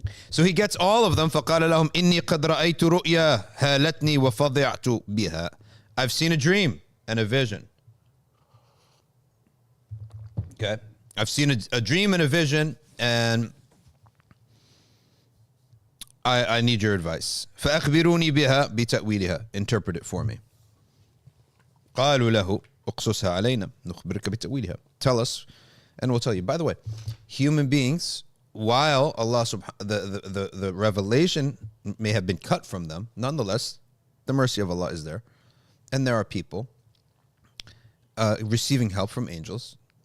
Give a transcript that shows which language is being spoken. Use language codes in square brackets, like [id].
[en] So he gets all of them. [ar] فَقَالَ لَهُمْ إِنِّي قَدْ رَأَيْتُ رُؤْيَا هَالَتْنِي وَفَضِعْتُ بِهَا. [en] I've seen a dream and a vision. Okay, I've seen a dream and a vision, and I need your advice. [ar] فَأَخْبِرُونِي بِهَا بِتَأْوِيلِهَا. [en] Interpret it for me. [ar] قالوا له اقصصها علينا نخبرك بتأويلها. [en] Tell us, and we'll tell you. By the way, human beings, while Allah the revelation may have been cut from them, nonetheless, the mercy of Allah is there, and there are people receiving help from angels.